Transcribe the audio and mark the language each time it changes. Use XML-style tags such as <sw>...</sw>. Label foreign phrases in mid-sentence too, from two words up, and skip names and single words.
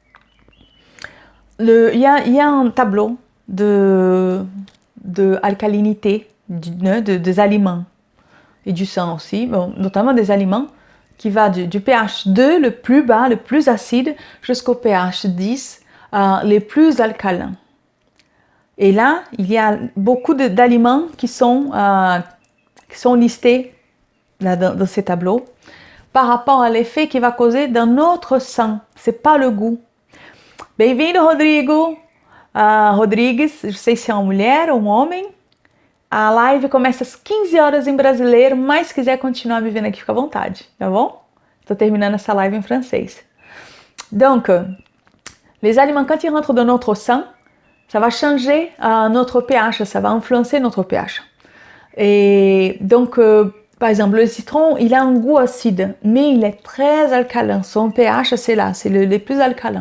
<fr>Il y a un tableau de alcalinité des aliments et du sang aussi, bon, notamment des aliments, qui va du pH 2, le plus bas, le plus acide, jusqu'au pH 10, les plus alcalins. Et là, il y a beaucoup d'aliments qui sont listés là, dans ces tableaux par rapport à l'effet qu'il va causer dans notre sang. C'est pas le goût.</fr> <pt>Bem-vindo, Rodrigo. Rodrigues, não sei se é uma mulher ou um homem. A live começa às 15 horas em brasileiro, mas se quiser continuar me vendo aqui, fica à vontade, tá bom? Estou terminando essa live em francês.</pt> <fr>Donc, les aliments, quand ils rentrent dans notre sang, ça va changer notre pH, ça va influencer notre pH. Et donc, par exemple, le citron, il a un goût acide, mais il est très alcalin. Son pH, c'est là, c'est le plus alcalin.</fr>